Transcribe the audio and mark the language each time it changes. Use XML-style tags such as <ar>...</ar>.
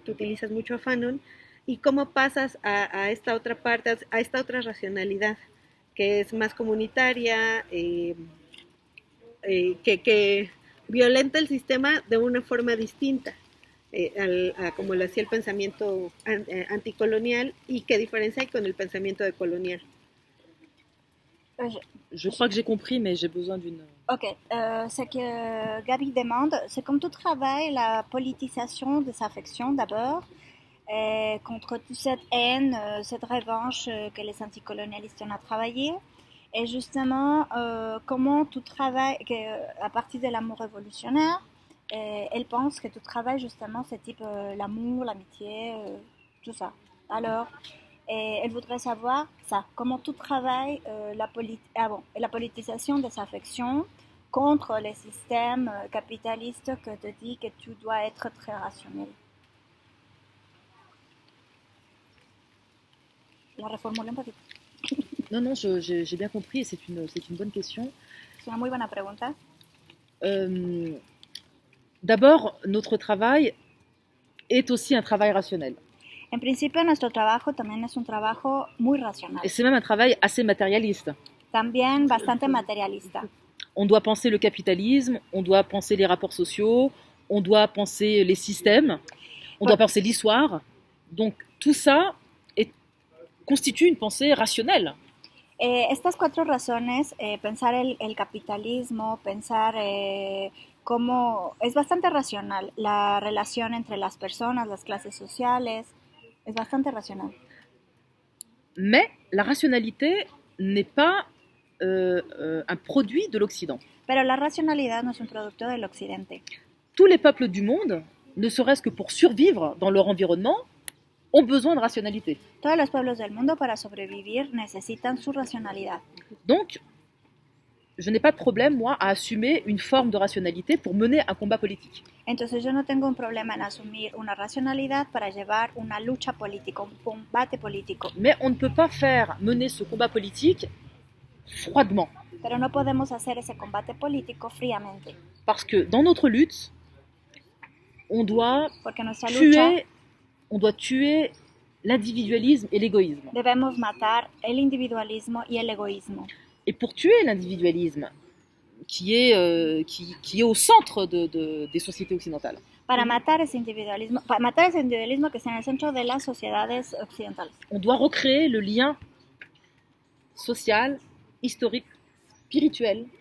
<es>Tú utilizas mucho a Fanon, y cómo pasas a esta otra parte, a esta otra racionalidad, que es más comunitaria, que violenta el sistema de una forma distinta a como lo hacía el pensamiento anticolonial, y qué diferencia hay con el pensamiento decolonial.</es> <fr>Je crois que j'ai compris, mais j'ai besoin d'une... Ok, ce que Gaby demande, c'est comme tout travail, la politisation des affections d'abord, contre toute cette haine, cette revanche que les anticolonialistes ont travaillé, et justement comment tout travail, à partir de l'amour révolutionnaire, elle pense que tout travail justement c'est type l'amour, l'amitié, tout ça. Alors, elle voudrait savoir ça, comment tout travail la politisation des affections contre les systèmes capitalistes que te dit que tu dois être très rationnel. La reformule</fr> <es>un poquito.</es> <fr>Non, non, j'ai bien compris et c'est une bonne question. C'est</fr> <es>una muy buena pregunta.</es> <fr>D'abord, notre travail est aussi un travail rationnel.</fr> <es>En principio, nuestro trabajo también es un trabajo muy racional.</es> <fr>Et c'est même un travail assez matérialiste.</fr> <es>También bastante materialista.</es> <fr>On doit penser le capitalisme, on doit penser les rapports sociaux, on doit penser les systèmes, on doit penser l'histoire. Donc tout ça constitue une pensée rationnelle.</fr> <es>Estas cuatro razones, pensar el capitalismo, pensar cómo es bastante racional, la relación entre las personas, las clases sociales, es bastante racional.</es> <fr>Mais la rationalité n'est pas un produit de l'Occident.</fr> <es>Pero la racionalidad no es un producto del occidente.</es> <fr>Tous les peuples du monde, ne serait-ce que pour survivre dans leur environnement, ont besoin de rationalité.</fr> <es>Todos los pueblos del mundo para sobrevivir necesitan su racionalidad.</es> <fr>Donc, je n'ai pas de problème, moi, à assumer une forme de rationalité pour mener un combat politique.</fr> <es>Entonces yo no tengo un problema en asumir una racionalidad para llevar una lucha política, un combate político.</es> <fr>Mais on ne peut pas mener ce combat politique froidement.</fr> <es>Pero no podemos hacer ese combate político fríamente.</es> <fr>Parce que dans notre lutte, on doit</fr> <es>Porque nuestra lucha</es> <fr>tuer l'individualisme et l'égoïsme.</fr> <es>Debemos matar el individualismo y el egoísmo.</es> <fr>Et pour tuer l'individualisme, qui est au centre des sociétés occidentales,</fr> <es>Para matar ese individualismo que está en el centro de las sociedades occidentales.</es> <fr>On doit recréer le lien social, historique, spirituel.</fr>